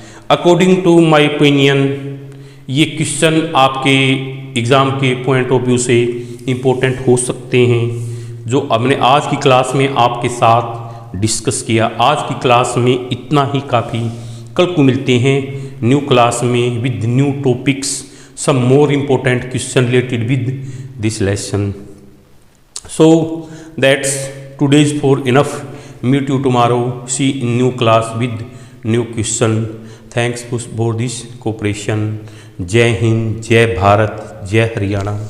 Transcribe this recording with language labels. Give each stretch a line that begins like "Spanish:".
English: according to my opinion,
Hindi: ये question आपके exam के पॉइंट ऑफ व्यू से इम्पोर्टेंट हो सकते हैं, जो हमने आज की क्लास में आपके साथ डिस्कस किया। आज की क्लास में इतना ही काफ़ी। कल को मिलते हैं न्यू क्लास में
English: With new topics, some more important question related with this lesson. So that's today's for enough. Meet you tomorrow. See in new class with new question. Thanks for this cooperation.
Hindi: जय हिंद, जय भारत, जय हरियाणा।